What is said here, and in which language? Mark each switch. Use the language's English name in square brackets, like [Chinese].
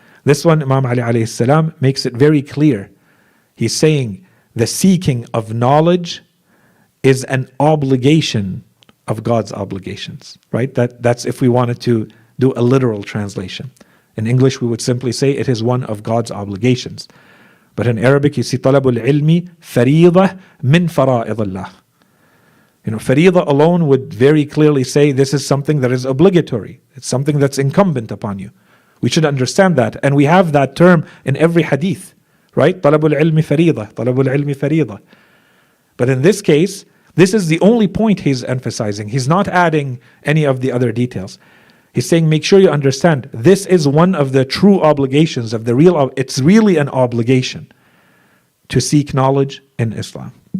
[English] This one, Imam Ali alayhi salam makes it very clear. He's saying the seeking of knowledge is an obligation of God's obligations, right? That's if we wanted to do a literal translation. In English, we would simply say it is one of God's obligations. But in Arabic, you see [Arabic] طلب العلم فريضة من فرائض الله. [English] Faridah alone would very clearly say this is something that is obligatory. It's something that's incumbent upon you. We should understand that. And we have that term in every hadith, right? [Arabic] طلب العلم فريضة, طلب العلم فريضة. [English] But in this case, this is the only point he's emphasizing. He's not adding any of the other details. He's saying, make sure you understand, this is one of the true obligations of it's really an obligation to seek knowledge in Islam.